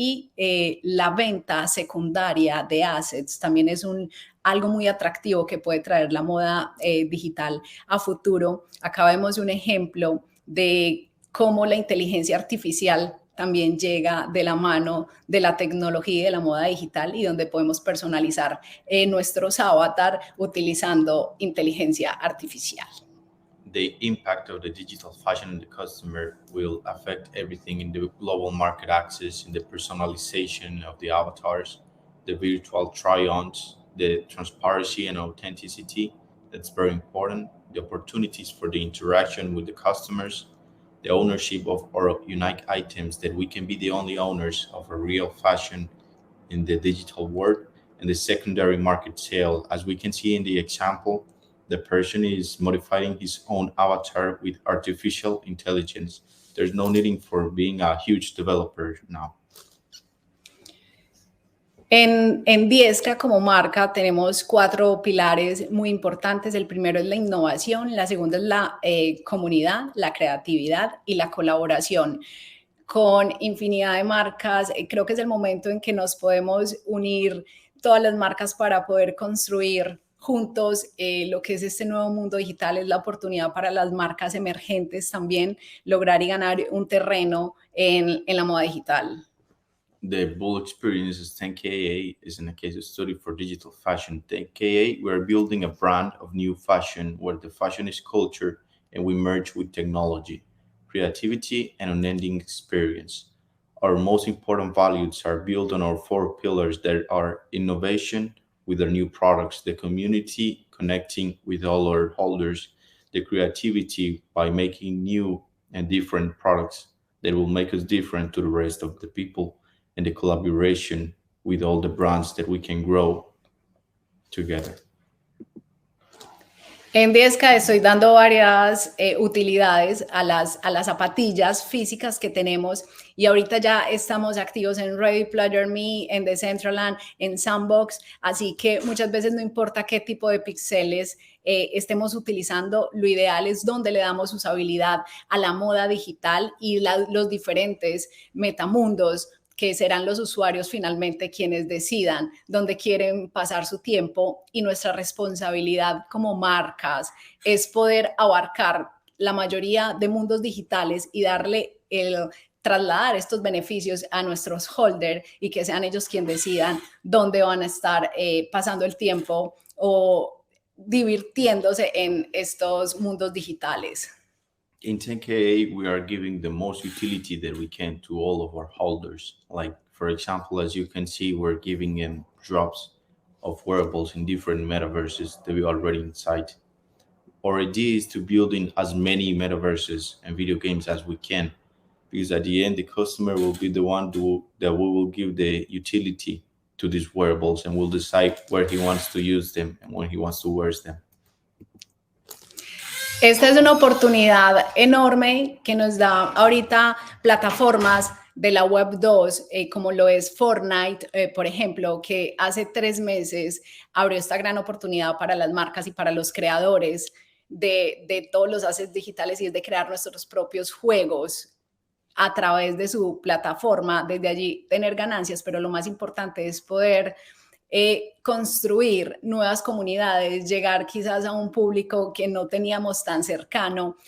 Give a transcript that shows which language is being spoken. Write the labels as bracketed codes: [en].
[es] Y la venta secundaria de assets también es algo muy atractivo que puede traer la moda digital a futuro. Acá vemos un ejemplo de cómo la inteligencia artificial también llega de la mano de la tecnología y de la moda digital, y donde podemos personalizar nuestros avatar utilizando inteligencia artificial. [en] The impact of the digital fashion in the customer will affect everything in the global market access, in the personalization of the avatars, the virtual try-ons, the transparency and authenticity. That's very important. The opportunities for the interaction with the customers, the ownership of our unique items, that we can be the only owners of a real fashion in the digital world, and the secondary market sale. As we can see in the example, the person is modifying his own avatar with artificial intelligence. There's no needing for being a huge developer now. [es] En Diestra como marca tenemos 4 pilares muy importantes. El primero es la innovación, la segunda es la comunidad, la creatividad y la colaboración. Con infinidad de marcas, creo que es el momento en que nos podemos unir todas las marcas para poder construir juntos lo que es este nuevo mundo digital. Es la oportunidad para las marcas emergentes también lograr y ganar un terreno en la moda digital. [en] The Bull Experience is 10KA is in a case study for digital fashion. 10KA, we're building a brand of new fashion where the fashion is culture and we merge with technology, creativity, and unending experience. Our most important values are built on our 4 pillars that are innovation with our new products, the community connecting with all our holders, the creativity by making new and different products that will make us different to the rest of the people, and the collaboration with all the brands that we can grow together. [es] En Diesca estoy dando varias utilidades a las zapatillas físicas que tenemos, y ahorita ya estamos activos en Ready Player Me, en Decentraland, en Sandbox, así que muchas veces no importa qué tipo de píxeles estemos utilizando, lo ideal es donde le damos usabilidad a la moda digital y los diferentes metamundos, que serán los usuarios finalmente quienes decidan dónde quieren pasar su tiempo, y nuestra responsabilidad como marcas es poder abarcar la mayoría de mundos digitales y trasladar estos beneficios a nuestros holders y que sean ellos quienes decidan dónde van a estar pasando el tiempo o divirtiéndose en estos mundos digitales. [en] In 10KA, we are giving the most utility that we can to all of our holders. Like, for example, as you can see, we're giving them drops of wearables in different metaverses that we already inside. Our idea is to build in as many metaverses and video games as we can, because at the end, the customer will be the one that we will give the utility to these wearables, and will decide where he wants to use them and when he wants to wear them. [es] Esta es una oportunidad enorme que nos da ahorita plataformas de la Web 2, como lo es Fortnite, por ejemplo, que hace 3 meses abrió esta gran oportunidad para las marcas y para los creadores de todos los assets digitales, y es de crear nuestros propios juegos a través de su plataforma, desde allí tener ganancias, pero lo más importante es poder construir nuevas comunidades, llegar quizás a un público que no teníamos tan cercano.